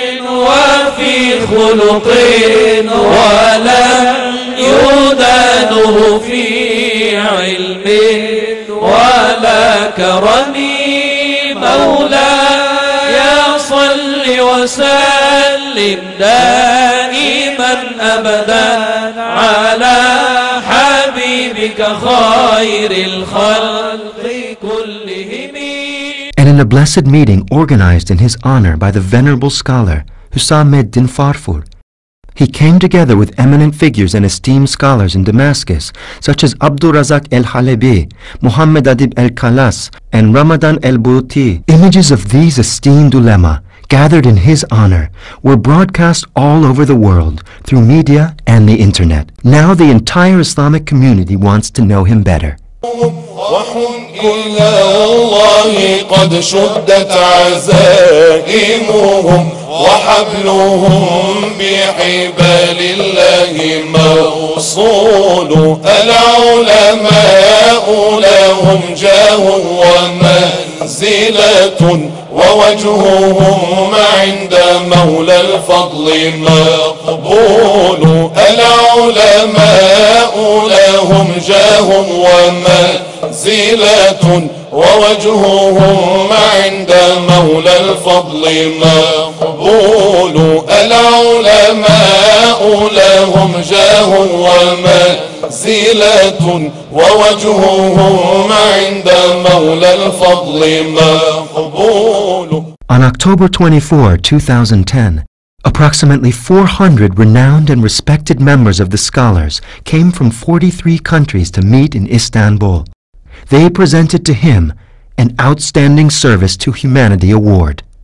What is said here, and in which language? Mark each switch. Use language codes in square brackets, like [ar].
[ar] وفي خلق ولم يدانه في علم ولا كرم مولاي صل وسلم دائما أبدا على حبيبك خير الخلق كلهم. [en] And in a blessed meeting organized in his honor by the venerable scholar Hüsameddin Farfur, he came together with eminent figures and esteemed scholars in Damascus, such as Abdurrazak el-Halebi, Muhammad Adib el-Khalas, and Ramadan el-Bouti. Images of these esteemed ulema, gathered in his honor, were broadcast all over the world through media and the internet. Now the entire Islamic community wants to know him better. [ar] إلى الله قد شدت عزائمهم وحبلهم بحبال الله موصول. العلماء لهم جاه ومنزلة ووجههم عند مولى الفضل مقبول. العلماء لهم جاه ومنزلة ووجههم عند مولى الفضل مقبول العلماء لهم جاه ومنزلة ووجههم عند مولى الفضل مقبول. [en] On October 24, 2010, approximately 400 renowned and respected members of the scholars came from 43 countries to meet in Istanbul. They presented to him an Outstanding Service to Humanity Award.